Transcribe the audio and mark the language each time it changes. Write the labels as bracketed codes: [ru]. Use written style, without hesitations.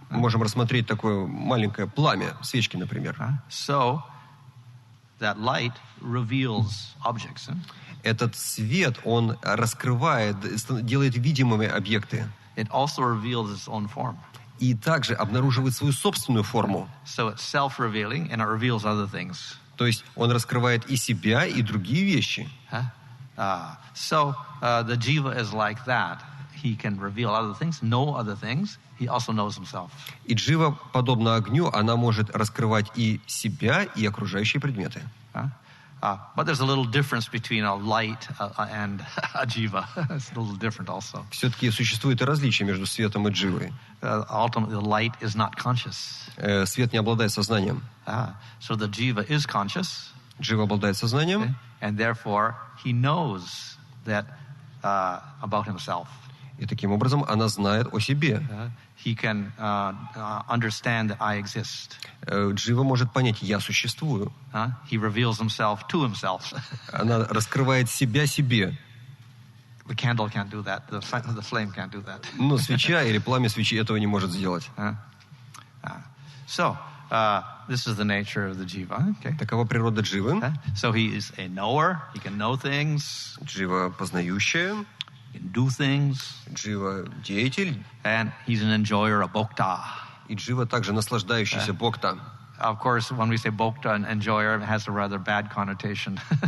[ru] Мы можем рассмотреть такое маленькое пламя, свечки, например. [en] So that light reveals objects. [ru] Этот свет, он раскрывает, делает видимыми объекты. [en] It also reveals its own form. [ru] И также обнаруживает свою собственную форму. [en] So it's self-revealing and it reveals other things. [ru] То есть он раскрывает и себя, и другие вещи. [en] So the jiva is like that. He can reveal other things, know other things. He also knows himself. [ru] И джива, подобно огню, она может раскрывать и себя, и окружающие предметы. [en] But there's a little difference between a light and a jiva. It's a little different also. [ru] Все-таки существует и различие между светом и дживой. [en] Ultimately, the light is not conscious. [ru] Свет не обладает сознанием. [en] So the jiva is conscious. [ru] Джива обладает сознанием. [en] And therefore, he knows that about himself. [ru] И таким образом она знает о себе. [en] He can understand that I exist. [ru] Джива может понять, я существую. [en] He reveals himself to himself. [ru] Она раскрывает себя себе. [en] The candle can't do that. The flame can't do that. [ru] Но свеча или пламя свечи этого не может сделать. [en] So, this is the nature of the jiva. Okay. [ru] Такова природа дживы. [en] So he is a knower. He can know things. [ru] Джива познающая. [en] He can do things. [ru] Джива деятель. [en] And he's an enjoyer, a bhokta. [ru] И джива также наслаждающийся бхакта. [en] Of course, when we say bhokta and enjoyer, it has a rather bad connotation.